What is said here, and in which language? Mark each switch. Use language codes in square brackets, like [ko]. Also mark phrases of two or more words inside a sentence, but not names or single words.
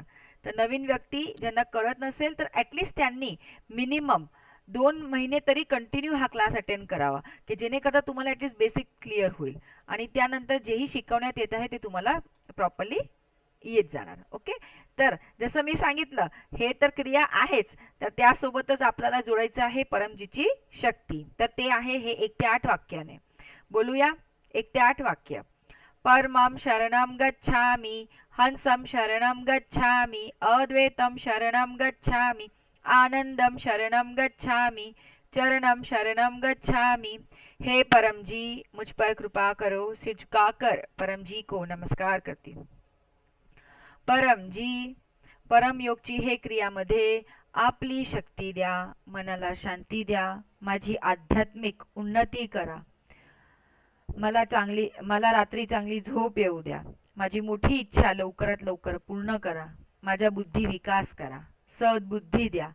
[mr] तर नवीन व्यक्ती ज्यांना कळत नसेल तर ॲटलिस्ट त्यांनी मिनिमम 2 महिने तरी कंटिन्यू हा क्लास अटेंड करावा, की जेणेकरता तुम्हाला [en] at least basic clear [mr] होईल आणि त्यानंतर जेही शिकवण्यात येत आहे ते तुम्हाला प्रॉपरली येत जाणार. ओके. तर जसं मी सांगितलं हे तर क्रिया आहेच, तर त्यासोबतच आपल्याला जोडायचं आहे परमजीची शक्ती. तर ते आहे हे 1 ते 8 वाक्याने. बोलूया 1 ते 8 वाक्य. [sa] परमं शरणं गच्छामि, हंसं शरणं गच्छामि, अद्वैतं शरणं गच्छामि, आनंदम शरणं गच्छामि, चरणम शरणम गच्छामि. [hi] हे परम जी मुझ पर कृपा करो. सिर झुकाकर परम जी को नमस्कार करती हूँ. [mr] परम जी, परम योगची हे क्रियामध्ये आपली शक्ती द्या, मनाला शांती द्या, माझी आध्यात्मिक उन्नती करा, मला रात्री चांगली झोप येऊ द्या, माझी मोठी इच्छा लवकरात लवकर पूर्ण करा, माझा बुद्धी विकास करा, सद्बुद्धी द्या.